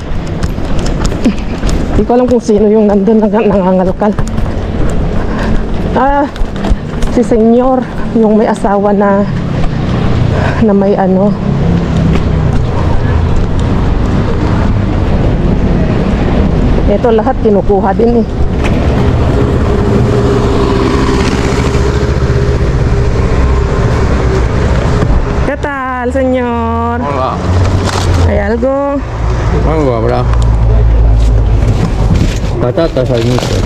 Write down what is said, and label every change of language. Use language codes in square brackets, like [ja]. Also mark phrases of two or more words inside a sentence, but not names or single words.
[tl] Hindi ko alam kung sino yung nandun nangangalkal. Si senyor, yung may asawa na may ano. Ito lahat kinukuha din eh. [es] ¿Qué tal, señor? Hola. ¿Hay algo? Algo habrá. Patatas hay muchas.